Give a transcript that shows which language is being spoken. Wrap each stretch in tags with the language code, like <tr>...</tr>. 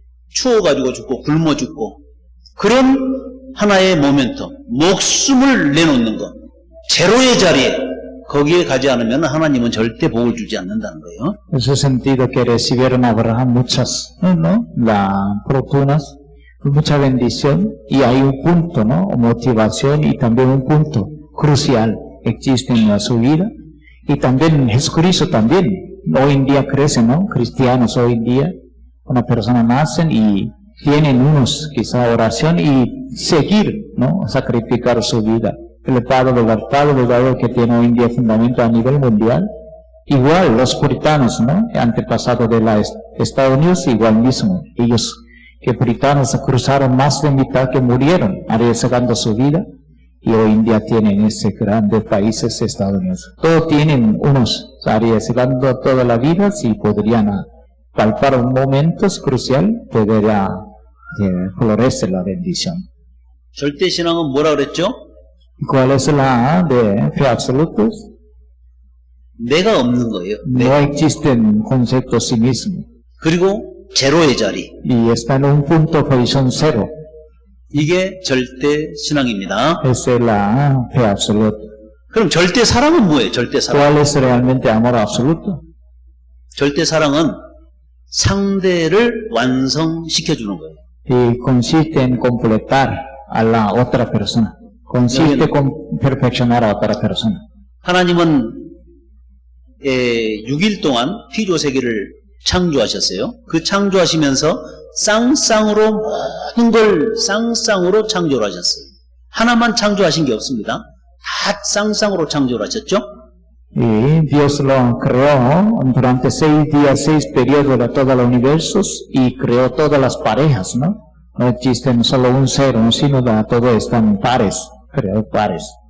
<ko>추워가지고 죽고 굶어 죽고 그런 하나의 모멘텀, 목숨을 내놓는 것, 제로의 자리에 거기에 가지 않으면 하나님은 절대 복을 주지 않는다는 거예요.</ko> <es>En ese sentido que recibieron Abraham muchas, ¿no? Las fortunas, mucha bendición, y hay un punto, ¿no? Motivación y también un punto crucial existe en su vida, y también Jesucristo también, hoy en día crecen, ¿no? Cristianos hoy en día, una persona nacen y tienen unos quizá oración y seguir, ¿no? Sacrificar su vida. El Padre verdadero que tiene hoy en día fundamento a nivel mundial, igual los puritanos, ¿no? Antepasados de los Estados Unidos, igual mismo, ellos que puritanos cruzaron más de mitad que murieron arriesgando su vida, y hoy en día tienen ese grandes países Estados Unidos. Todos tienen unos arriesgando toda la vida, si podrían palpar un momento crucial, podría florecer la bendición.</es> <ko>절대 신앙은 뭐라 그랬죠?</ko> <es>¿Cuál es la de fe absolutos?</es> <ko>내가 없는 거예요.</ko> <es>No existen conceptos sí mismo.</es> <ko>그리고 제로의 자리.</ko> <es>Y está en un punto posición cero.</es> <ko>이게 절대 신앙입니다.</ko> <es>Esa es la fe absoluta.</es> <ko>그럼 절대 사랑은 뭐예요? 절대 사랑.</ko> <es>¿Cuál es realmente amor absoluto?</es> <ko>절대 사랑은 상대를 완성시켜주는 거예요.</ko> <es>Y consiste en completar a la otra persona. Consiste con perfeccionar a otra persona.</es> <ko>하나님은 6일 동안 피조 세계를 창조하셨어요. 그 창조하시면서 쌍쌍으로 모든 걸 쌍쌍으로 창조를 하셨어요. 하나만 창조하신 게 없습니다. 다 쌍쌍으로 창조를 하셨죠.</ko> <es>Y Dios lo creó durante 6 días, 6 periodos de todos los universos y creó todas las parejas, ¿no? No existen solo un ser, sino todos están pares, creó pares.</es>